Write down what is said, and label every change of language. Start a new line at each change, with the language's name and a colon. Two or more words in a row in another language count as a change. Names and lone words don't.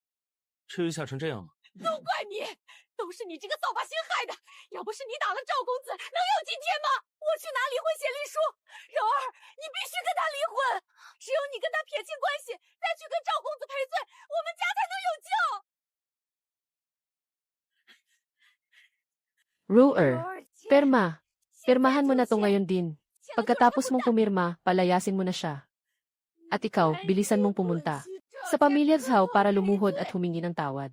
Chinese: 至于吓成这样吗？都怪你，都是你这个扫把星害的！要不是你打了赵公子，能有今天吗？我去拿离婚协议书，柔儿，你必须跟他离婚，只有你跟他撇清关系，再去跟赵公子赔罪，我们家才能有救。
Filipino: Roer, perma. Pirmahan mo na to ngayon din. Pagkatapos mong pumirma, palayasin mo na siya. At ikaw, bilisan mong pumunta sa pamilya Zhao para lumuhod at humingi ng tawad.